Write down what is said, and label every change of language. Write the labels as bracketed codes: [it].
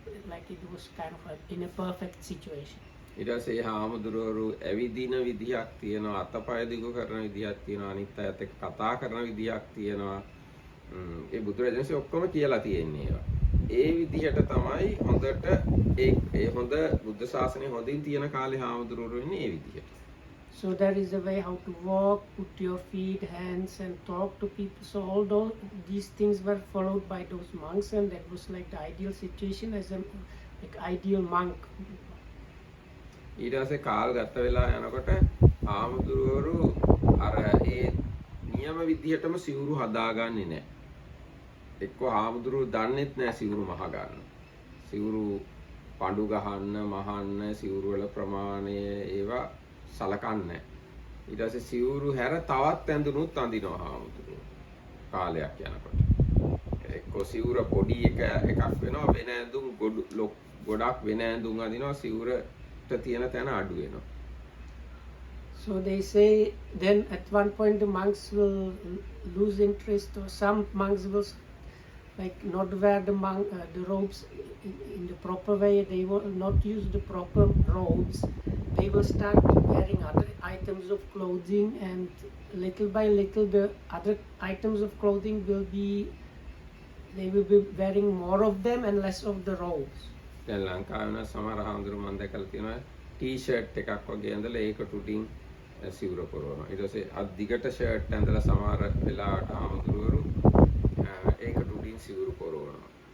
[en] Like it was kind of in a perfect situation. [si] ඊට පස්සේ හාමුදුරුවෝ ඇවිදින විදියක් තියෙනවා, අතපය දිගු කරන විදියක් තියෙනවා, අනිත් අයත් එක්ක කතා කරන විදියක් තියෙනවා. ඒ බුදුරජාණන්සේ ඔක්කොම කියලා තියෙන්නේ ඒවා. ඒ විදිහට තමයි හොඳට ඒ හොඳ බුද්ධ ශාසනය හොඳින් තියෙන කාලේ හාමුදුරුවෝ ඉන්නේ ඒ විදිහට. [en] So there is a way how to walk, put your feet, hands, and talk to people. So all these things were followed by those monks, and that was like the ideal situation as a like ideal monk. [si] ඊට පස්සේ කාල් ගත වෙලා යනකොට හාමුදුරුවෝ අර ඒ නියම විදිහටම සිවුරු හදාගන්නේ නැහැ. එක්ක හාමුදුරුවෝ දන්නෙත් නැහැ සිවුරු මහ ගන්න. සිවුරු පඳු ගහන්න, මහන්න, සිවුරු වල ප්‍රමාණය ඒවා සලකන්නේ. ඊට පස්සේ සිවුරු හැර තවත් ඇඳුනුත් අඳිනවා හාමුදුරුවෝ කාලයක් යනකොට. එක්ක සිවුර පොඩි එකක් වෙනවා, වෙන ඇඳුම් ගොඩක් වෙන ඇඳුම් අඳිනවා, සිවුරට තියෙන තැන අඩු වෙනවා. [en] So they say then at one point the monks will lose interest, or some monks will like not wear the robes in the proper way. They will not use the proper robes. They will start wearing other items of clothing, and little by little the other items of clothing they will be wearing more of them and less of the robes. [si] දැන් ලංකාවේ වෙන සමහර හාමුදුරුවෝ මම දැකලා තියෙනවා T-shirt එකක් වගේ ඇඳලා ඒකට උඩින් සිවුර පොරවනවා. ඊට පස්සේ අත් දිගට ෂර්ට් ඇඳලා සමහර වෙලාවට හාමුදුරුවෝ ඒකට උඩින් සිවුරු පොරවනවා.